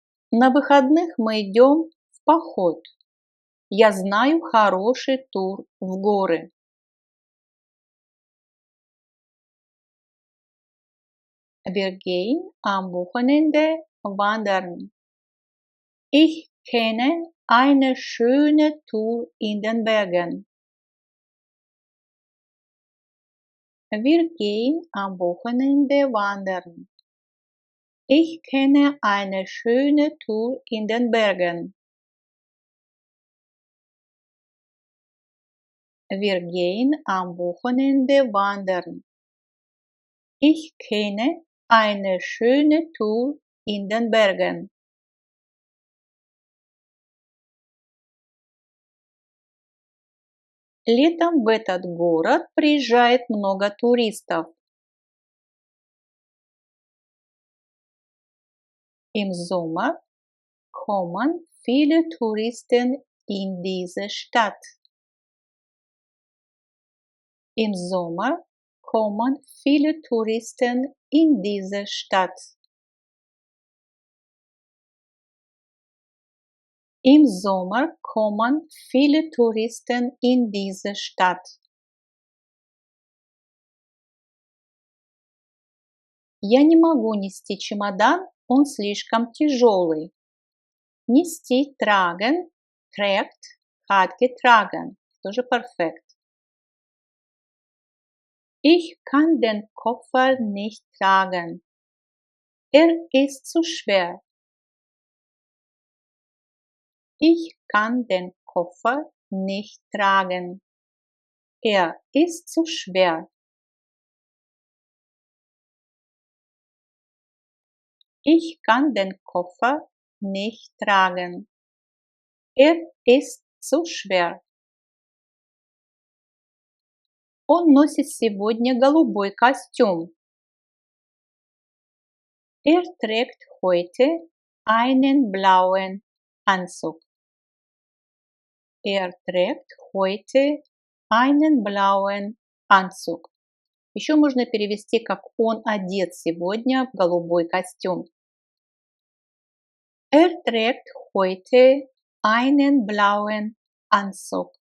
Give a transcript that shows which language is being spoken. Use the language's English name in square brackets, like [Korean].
[Russian] На выходных мы идем в поход. Я знаю хороший тур в горы. [German] Wir gehen am Wochenende wandern. Ich kenne eine schöne Tour in den Bergen. Wir gehen am Wochenende wandern. Ich kenne eine schöne Tour in den Bergen. Wir gehen am Wochenende wandern. Ich kenne eine schöne Tour in den Bergen. [Russian] Летом в этот город приезжает много туристов. [German] Im Sommer kommen viele Touristen in diese Stadt. Im Sommer kommen viele Touristen in diese Stadt. Im Sommer kommen viele Touristen in diese Stadt. [Russian] Я не могу нести чемодан, он слишком тяжелый. Нести [German] tragen, trägt, hat getragen. [Russian] Тоже [German] perfekt. Ich kann den Koffer nicht tragen. Er ist zu schwer. Ich kann den Koffer nicht tragen. Er ist zu schwer. Ich kann den Koffer nicht tragen. Er ist zu schwer. [Russian] Он носит сегодня голубой костюм. [German] Er trägt heute einen blauen Anzug. Er trägt heute einen blauen Anzug. [Russian] Еще можно перевести как он одет сегодня в голубой костюм. [German] Er trägt heute einen blauen Anzug.